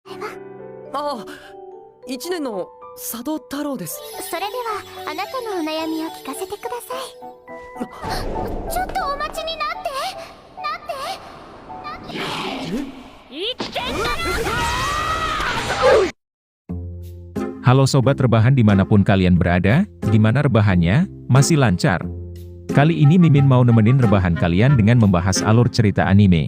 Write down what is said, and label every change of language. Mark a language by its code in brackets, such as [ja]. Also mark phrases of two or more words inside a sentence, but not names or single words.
[ja] ああ、1年の佐渡太郎です。それではあなたのお悩みを聞かせてください。ちょっとお待ちになって。 [id] Halo sobat rebahan dimanapun kalian berada, gimana rebahannya? Masih lancar? Kali ini Mimin mau nemenin rebahan kalian dengan membahas alur cerita anime.